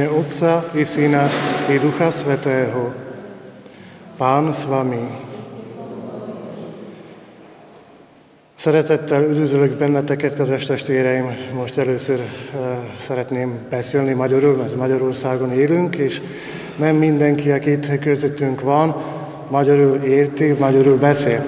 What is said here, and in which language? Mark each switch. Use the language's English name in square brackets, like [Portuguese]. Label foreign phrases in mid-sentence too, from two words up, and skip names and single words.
[Slovak] Otca i Syna i Ducha Svätého. Pán s vami. [Hungarian] Szeretettel üdvözlök benneteket, kedves testvéreim! Most először szeretném beszélni magyarul, mert Magyarországon élünk, és nem mindenki, aki itt közöttünk van, magyarul érti, magyarul beszél.